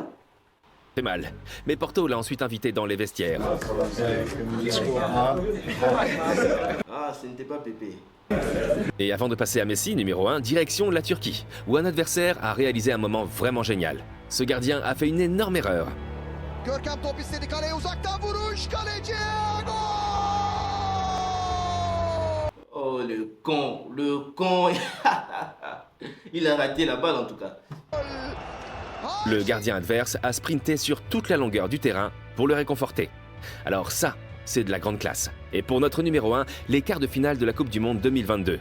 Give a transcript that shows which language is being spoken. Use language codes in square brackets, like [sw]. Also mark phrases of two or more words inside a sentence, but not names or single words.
[fr] fait mal. Mais Porto l'a ensuite invité dans les vestiaires. Ah, ce n'était pas Pépé. Et avant de passer à Messi, numéro 1, direction la Turquie, où un adversaire a réalisé un moment vraiment génial. Ce gardien a fait une énorme erreur. [tr] Görkem top istedi kaleye uzaktan vuruş kaleci gol! [fr] Oh le con. Il a raté la balle en tout cas. Le gardien adverse a sprinté sur toute la longueur du terrain pour le réconforter. Alors ça, c'est de la grande classe. Et pour notre numéro 1, les quarts de finale de la Coupe du Monde 2022.